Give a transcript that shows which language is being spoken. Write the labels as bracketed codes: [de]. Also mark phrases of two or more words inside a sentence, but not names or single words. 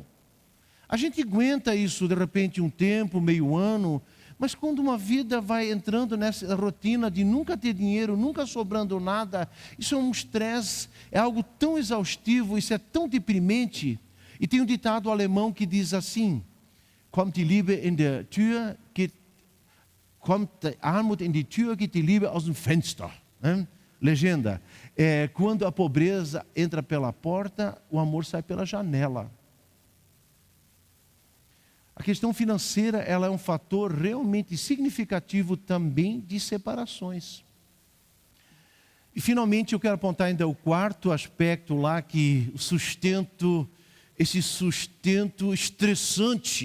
[pt] A gente aguenta isso de repente um tempo, meio ano, mas quando uma vida vai entrando nessa rotina de nunca ter dinheiro, nunca sobrando nada, isso é um estresse, é algo tão exaustivo, isso é tão deprimente. E tem um ditado alemão que diz assim, [de] kommt die Liebe in der Tür, kommt die Armut in die Tür, geht die Liebe aus dem Fenster. [pt] Legenda, quando a pobreza entra pela porta, o amor sai pela janela. A questão financeira, ela é um fator realmente significativo também de separações. E finalmente eu quero apontar ainda o quarto aspecto lá, que o sustento, esse sustento estressante.